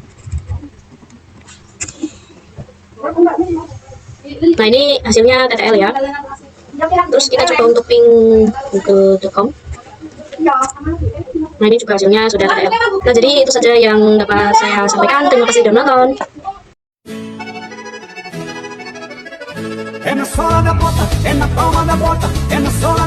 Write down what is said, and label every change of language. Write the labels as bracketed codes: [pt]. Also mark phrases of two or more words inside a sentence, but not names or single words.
[id] Nah, ini hasilnya TTL ya. Terus kita coba untuk ping google.com. Nah, ini juga hasilnya sudah TTL. Nah, jadi itu saja yang dapat saya sampaikan. Terima kasih sudah menonton. [pt] É na sola da bota, é na palma da bota, é na sola.